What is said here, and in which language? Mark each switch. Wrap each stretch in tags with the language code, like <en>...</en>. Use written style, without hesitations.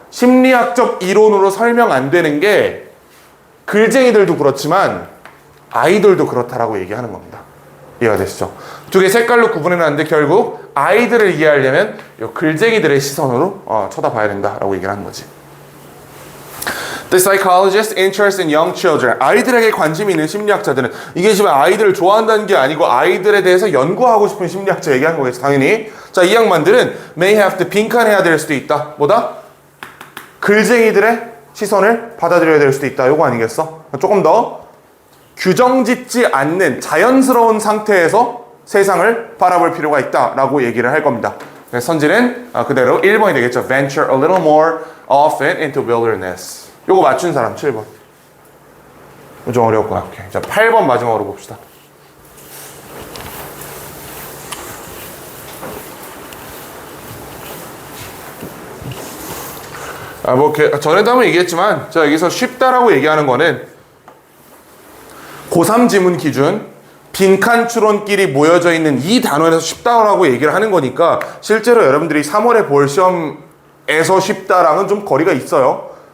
<ko>심리학적 이론으로 설명 안 되는 게 글쟁이들도 그렇지만 아이들도 그렇다라고 얘기하는 겁니다. 이해가 되시죠? 두 개 색깔로 구분해놨는데 결국 아이들을 이해하려면 이 글쟁이들의 시선으로 쳐다봐야 된다라고 얘기를 하는 거지.</ko> <en>The psychologist's interest in young children.</en> <ko>아이들에게 관심이 있는 심리학자들은 이게 지금 아이들을 좋아한다는 게 아니고 아이들에 대해서 연구하고 싶은 심리학자 얘기하는 거겠지, 당연히. 자, 이 양반들은</ko> <en>may have to</en> <ko>빈칸해야 될 수도 있다. 뭐다? 글쟁이들의 시선을 받아들여야 될 수도 있다. 요거 아니겠어? 조금 더 규정짓지 않는 자연스러운 상태에서 세상을 바라볼 필요가 있다라고 얘기를 할 겁니다. 선지는 그대로 1번이 되겠죠.</ko> <en>Venture a little more often into wilderness.</en> <ko>요거 맞춘 사람 7번. 좀 어려울 거야. 오케이. 자, 8번 마지막으로 봅시다. 전에도 한번 얘기했지만 제가 여기서 쉽다라고 얘기하는 거는 고3 지문 기준 빈칸 추론끼리 모여져 있는 이 단원에서 쉽다라고 얘기를 하는 거니까 실제로 여러분들이 3월에 볼 시험에서 쉽다랑은 좀 거리가 있어요.</ko>